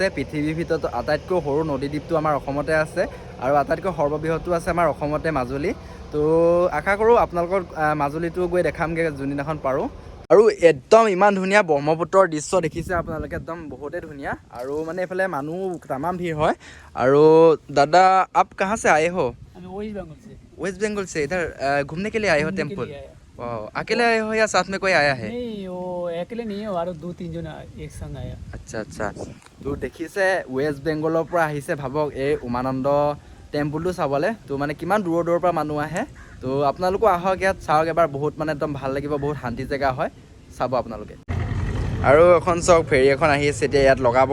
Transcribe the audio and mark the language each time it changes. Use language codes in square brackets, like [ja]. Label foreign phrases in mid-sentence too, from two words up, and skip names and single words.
[as] পৃথিৱীৰ ভিতৰত আটাইতকৈ সৰু নদীদ্বীপটো আমাৰ অসমতে আছে, আৰু আটাইতকৈ সৰ্ববৃহৎটো আছে আমাৰ অসমতে মাজুলী। তো আশা কৰোঁ আপোনালোকৰ মাজুলীটো গৈ দেখামগৈ যোনদিনাখন পাৰোঁ। আৰু একদম ইমান ধুনীয়া ব্ৰহ্মপুত্ৰৰ দৃশ্য দেখিছে আপোনালোকে, একদম বহুতেই ধুনীয়া। আৰু মানে এইফালে মানুহ তামাম ভিৰ হয়। আৰু দাদা [hi] आप कहाँ से आए हो? वेस्ट बंगाल से। इधर घूमने के लिए आए हो टेम्पल? अकेले आए हो या साथ में कोई आया है? नहीं, वो अकेले नहीं है, और 2-3 जन एक संग आया। [as] আচ্ছা আচ্ছা। তো দেখিছে ৱেষ্ট বেংগলৰ পৰা আহিছে, ভাবক এই উমানন্দ টেম্পুলটো চাবলৈ। তো মানে কিমান দূৰৰ দূৰৰ পৰা মানুহ আহে। তো আপোনালোকো আহক, ইয়াত চাওক এবাৰ, বহুত মানে একদম ভাল লাগিব, বহুত শান্তি জেগা হয়, চাব আপোনালোকে। আৰু এখন চাওক ফেৰী এখন আহি আছে এতিয়া ইয়াত লগাব।